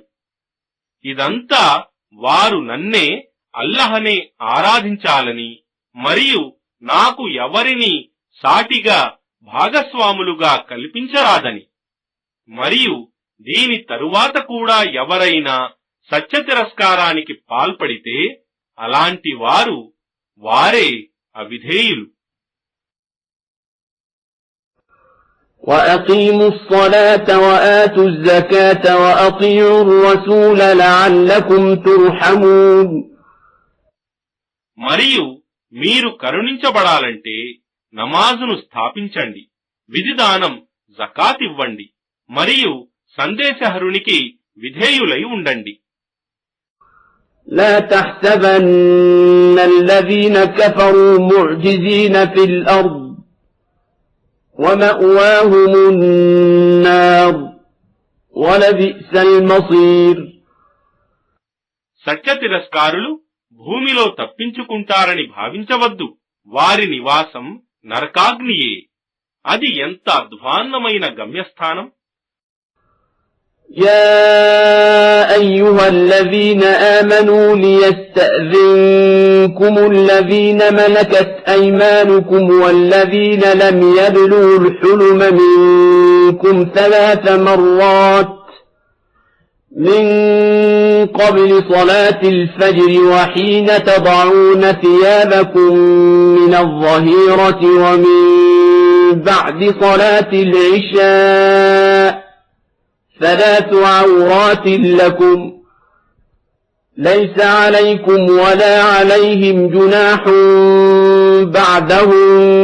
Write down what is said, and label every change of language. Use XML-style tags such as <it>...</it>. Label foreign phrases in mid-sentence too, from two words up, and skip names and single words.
<te>ఇదంతా వారు నన్నే అల్లాహనే ఆరాధించాలని మరియు నాకు ఎవరిని సాటిగా భాగస్వాములుగా కల్పించరాదని మరియు దీని తరువాత కూడా ఎవరైనా సత్య తిరస్కారానికి పాల్పడితే అలాంటి వారే అవిధేయులు.</te> <ar>وَأَقِيمُوا الصَّلَاةَ وَآتُوا الزَّكَاةَ وَأَطِيعُوا الرَّسُولَ لَعَلَّكُمْ تُرْحَمُونَ.</ar> <te>మరియు మీరు కరుణించబడాలంటే నమాజును స్థాపించండి, విధిదానం జకాత్ ఇవ్వండి మరియు సందేశహరునికి విధేయులై ఉండండి.</te> <ar>لا تحسبن الذين كفروا معجزين في الأرض ومأواهم النار ولبئس المصير.</ar> <te>సత్య తిరస్కారులు భూమిలో తప్పించుకుంటారని భావించవద్దు. వారి నివాసం నరకాగ్నియే. అది ఎంత అధ్వాన్నమైన గమ్యస్థానం.</te> <ar>يا أيها الذين آمنوا ليستأذنكم الذين ملكت أيمانكم والذين لم يبلغوا الحلم منكم 3 مرات من قبل صلاة الفجر وحين تضعون ثيابكم من الظهيرة ومن بعد صلاة العشاء 3 عورات لكم ليس عليكم ولا عليهم جناح بعدهم</ar>